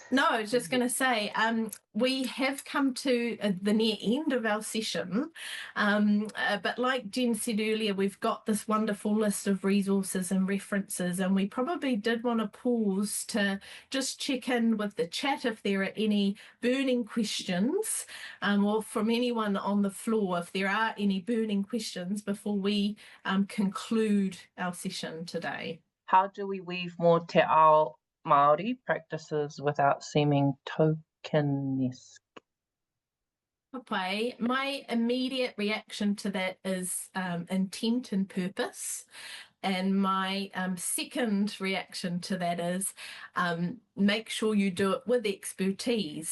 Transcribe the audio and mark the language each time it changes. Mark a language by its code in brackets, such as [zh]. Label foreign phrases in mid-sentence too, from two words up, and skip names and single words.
[en] no, I was just going to say, we have come to the near end of our session, but like Jen said earlier, we've got this wonderful list of resources and references, and we probably did want to pause to just check in with the chat if there are any burning questions, or from anyone on the floor, if there are any burning questions before we conclude our session today. How do we weave more [mi] te ao Māori [en] practices without seeming tokenesque? Okay, my immediate reaction to that is intent and purpose. And my second reaction to that is make sure you do it with expertise.